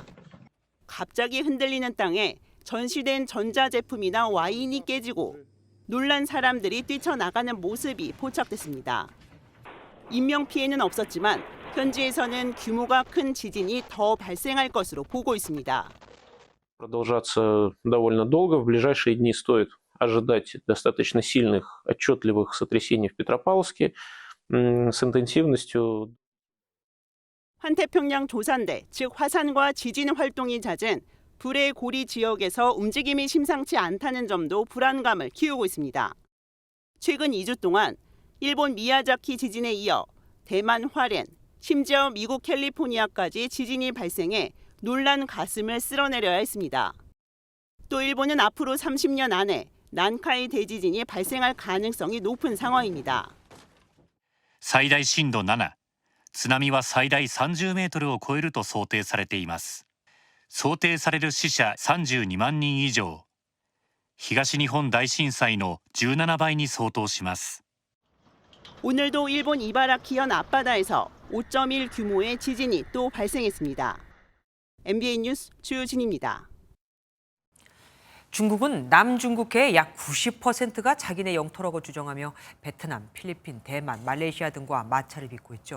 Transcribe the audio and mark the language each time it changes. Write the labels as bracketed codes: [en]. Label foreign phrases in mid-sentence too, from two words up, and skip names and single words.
[ko] 갑자기 흔들리는 땅에 전시된 전자제품이나 와인이 깨지고 놀란 사람들이 뛰쳐나가는 모습이 포착됐습니다. 인명피해는 없었지만 현지에서는 규모가 큰 지진이 더 발생할 것으로 보고 있습니다. [ru] Продолжаться довольно долго. В ближайшие дни стоит ожидать достаточно сильных, отчетливых сотрясений в Петропавловске с интенсивностью. [ko] 환태평양 조산대, 즉 화산과 지진 활동이 잦은 불의 고리 지역에서 움직임이 심상치 않다는 점도 불안감을 키우고 있습니다. 최근 2주 동안 일본 미야자키 지진에 이어 대만 화롄, 심지어 미국 캘리포니아까지 지진이 발생해 놀란 가슴을 쓸어내려야 했습니다. 또 일본은 앞으로 30년 안에 난카이 대지진이 발생할 가능성이 높은 상황입니다. [ja] 最大震度7、津波は最大30メートルを超えると想定されています。想定される死者32万人以上。東日本大震災の17倍に相当します。 [ko] 오늘도 일본 이바라키현 앞바다에서 5.1 규모의 지진이 또 발생했습니다. MBN 뉴스 주진입니다. 중국은 남중국해의 약 90%가 자기네 영토라고 주장하며 베트남, 필리핀, 대만, 말레이시아 등과 마찰을 빚고 있죠.